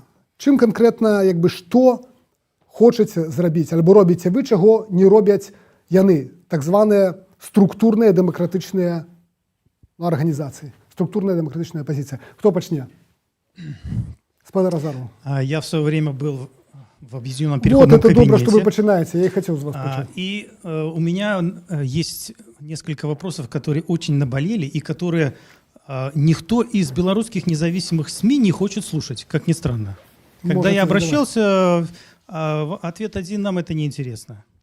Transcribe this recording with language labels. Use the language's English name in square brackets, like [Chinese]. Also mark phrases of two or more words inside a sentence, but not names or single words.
[Belarusian] Чым канкрэтна, што хочаце зрабіць, альбо робіце вы, чаго не робяць яны, так званыя структурныя дэмакратычныя арганізацыі, структурная дэмакратычная апозіцыя. Кто пачне? Спадар Азаров. [Russian] Я в свое время был в Объединенном переходном кабинете. Вот это добро, что вы начинаете. Я и хотел с вас начать. И у меня есть несколько вопросов, которые очень наболели и которые никто из белорусских независимых СМИ не хочет слушать, как ни странно. Когда я обращался, ответ один: нам это неинтересно.